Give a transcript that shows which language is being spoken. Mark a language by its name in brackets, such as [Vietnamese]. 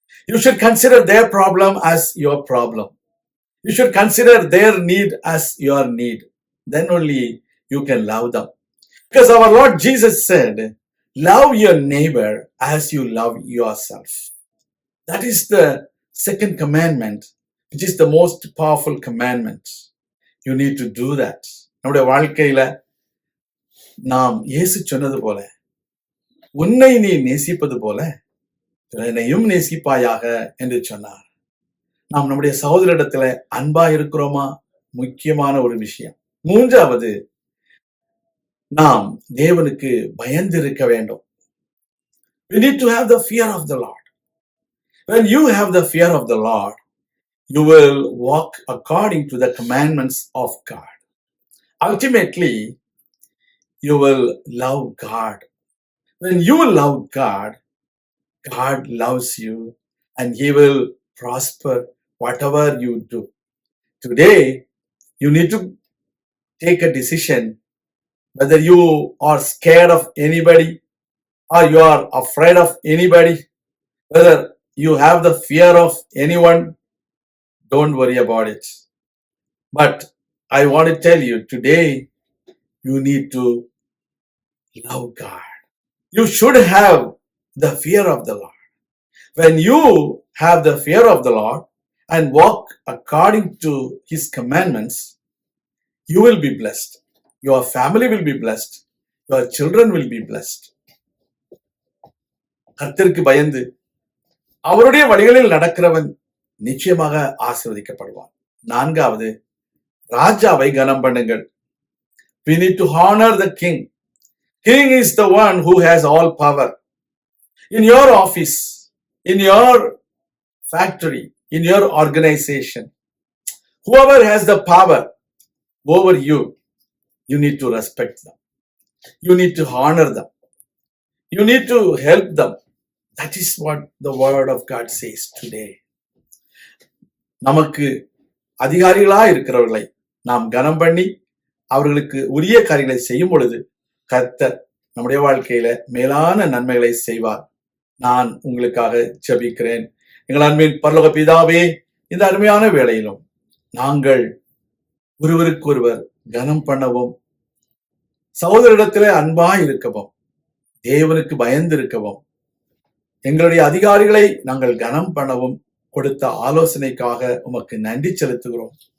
[English] You should consider their problem as your problem. You should consider their need as your need. Then only you can love them. Because our Lord Jesus said, love your neighbor as you love yourself. That is the second commandment, which is the most powerful commandment. You need to do that. [Tamil] நம்முடைய வாழ்க்கையில நாம் இயேசு சொன்னது போல, உன்னை நீ நேசிப்பது போல என்னையும் நேசிப்பாயாக என்று சொன்னார். நாம் நம்முடைய சகோதரிடத்துல அன்பா இருக்கிறோமா? முக்கியமான ஒரு விஷயம். மூன்றாவது, நாம் தேவனுக்கு பயந்து இருக்க வேண்டும். [English] We need to have the fear of the Lord. When you have the fear of the Lord, you will walk according to the commandments of God. Ultimately, you will love God. When you love God, God loves you and He will prosper whatever you do. Today, you need to take a decision whether you are scared of anybody or you are afraid of anybody, whether you have the fear of anyone. Don't worry about it. But I want to tell you, today you need to love God. You should have the fear of the Lord. When you have the fear of the Lord and walk according to His commandments, you will be blessed. Your family will be blessed. Your children will be blessed. [Tamil] கர்த்தருக்கு பயந்து அவருடைய வழிகளில் நடக்கிறவன் நிச்சயமாக ஆசீர்வதிக்கப்படுவான். நான்காவது, ராஜாவை கனம் பண்ணுங்கள். [English] We need to honor the king. King is the one who has all power. In your office, in your factory, in your organization, whoever has the power over you, you need to respect them. You need to honor them. You need to help them. That is what the word of God says today. [Tamil] நமக்கு அதிகாரிகளா இருக்கிறவர்களை நாம் கனம் பண்ணி அவர்களுக்கு உரிய காரியங்களை செய்யும் பொழுது கர்த்தர் நம்முடைய வாழ்க்கையில மேலான நன்மைகளை செய்வார். நான் உங்களுக்காக ஜெபிக்கிறேன். எங்கள் அன்பின் பரலோக பிதாவே, இந்த அருமையான வேளையிலும் நாங்கள் ஒருவருக்கொருவர் கனம் பண்ணவும், சகோதரிடத்திலே அன்பா இருக்கவும், தேவனுக்கு பயந்து இருக்கவும், எங்களுடைய அதிகாரிகளை நாங்கள் கனம் பண்ணவும் கொடுத்த ஆலோசனைக்காக உமக்கு நன்றி செலுத்துகிறோம்.